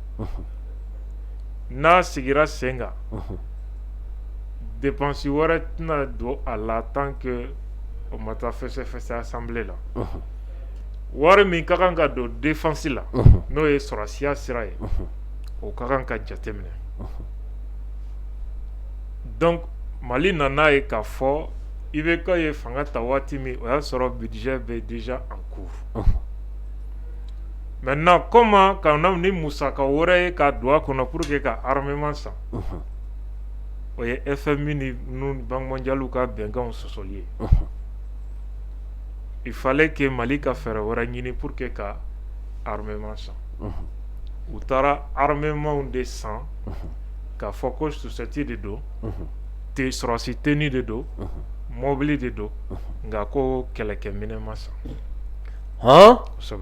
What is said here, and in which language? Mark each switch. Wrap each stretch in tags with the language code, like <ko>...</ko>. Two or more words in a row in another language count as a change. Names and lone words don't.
<bm>n'a sigira sen kan dépense wɛrɛ tɛna don a la</bm> <fr>tant que</fr> <bm>o ma taa fɛsɛfɛsɛ assemblée la wari min ka kan ka don défense la n'o ye sɔrɔsiya sira ye o ka kan ka jateminɛ donc Mali nana ye k'a fɔ IBK ye fanga ta waati min o y'a sɔrɔ budget bɛ</bm> <fr>déjà en cours maintenant comment</fr> <bm>ka na ni musaka wɛrɛ ye ka don a kɔnɔ</bm> <fr>pour que</fr> <bm>ka armement san o ye FMI ni Banque mondiale ka bɛnkanw sɔsɔli ye</bm> <fr>il fallait que</fr> <bm>Mali ka fɛɛrɛ wɛrɛ ɲini</bm> <fr>pour que</fr> <bm>ka armement san u taara armement de san k'a fɔ ko susɛti de don sɔrɔsi tenue de don mobili de don nka ko kɛlɛkɛminɛn ma san kosɛbɛ</bm>